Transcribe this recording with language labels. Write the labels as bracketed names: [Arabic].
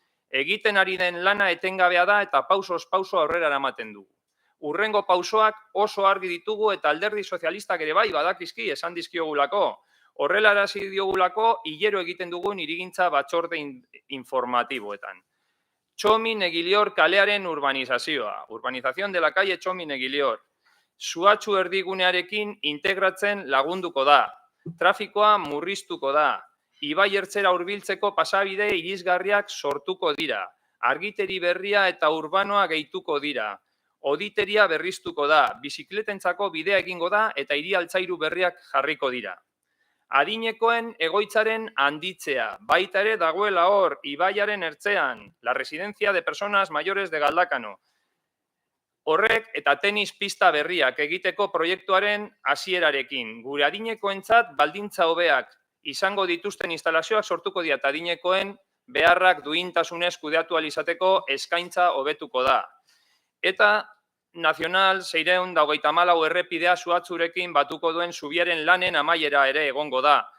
[Basque] Egiten ari den lana etengabea da eta pausoz pauso aurrera eramaten dugu. Urrengo pausoak oso argi ditugu eta alderdi sozialistak ere bai badakizki esan dizkiogulako. Horrela arazi diogulako hilero egiten dugun hirigintza batzorde informatiboetan. Txomin Egilior kalearen urbanizazioa. [Spanish] Urbanización de la calle Txomin Egilior. [Basque] Suhatzu erdigunearekin integratzen lagunduko da. Trafikoa murriztuko da. Ibai ertzera hurbiltzeko pasabide irisgarriak sortuko dira. Argiteri berria eta urbanoa gehituko dira. Oditeria berriztuko da. Bizikletentzako bidea egingo da eta hiri altzairu berriak jarriko dira. Adinekoen egoitzaren handitzea. Baita ere dagoela hor, ibaiaren ertzean. [Spanish] La residencia de personas mayores de Galdakano. [Basque] Horrek eta tenis pista berriak egiteko proiektuaren hasierarekin. Gure adinekoentzat baldintza hobeak izango dituzten instalazioak sortuko dira eta adinekoen beharrak duintasunez kudeatu ahal izateko eskaintza hobetuko da. Eta Nazional 624 errepidea Suhatzurekin batuko duen zubiaren lanen amaiera ere egongo da.